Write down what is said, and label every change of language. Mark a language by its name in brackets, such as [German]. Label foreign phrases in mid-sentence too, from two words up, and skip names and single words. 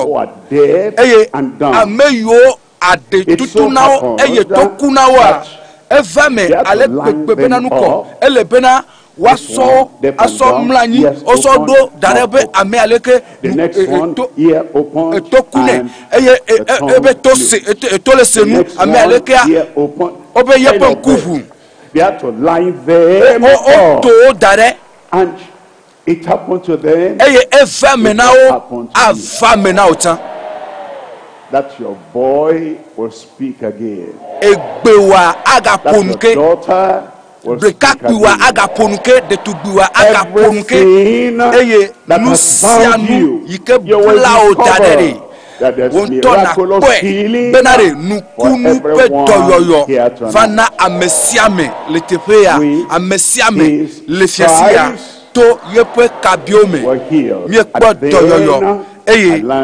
[Ewe] eye ame yiwo aɖe tutu na wo eye to ku na woa eva me ale kpekpe bena nukɔ ele bena woasɔ mla anyi wosɔ ɖo da ɖe be ame aleke eto ku nɛ eye ebe eto le se nu ame alekea obe yeƒe ŋku ʋu [English] they had to lie there [Ewe] to da ɖe [English] and it happened to them [Ewe] eye eva me na wo ava me na wo tsã [English] that your boy will speak again [Ewe] egbewa agaƒo nu ke ɖekakpuiwa agaƒo nu ke ɖetugbiwa agaƒo nu ke eye nu sia nu yi ke bla wo da ɖe ɖe wontɔ na kpɔe bena ɖe nukunu ƒe dɔyɔyɔ va na ame sia me le teƒe ya ame sia me le fiasi ya to yeƒe kabiwo me miekpɔ dɔyɔyɔ eye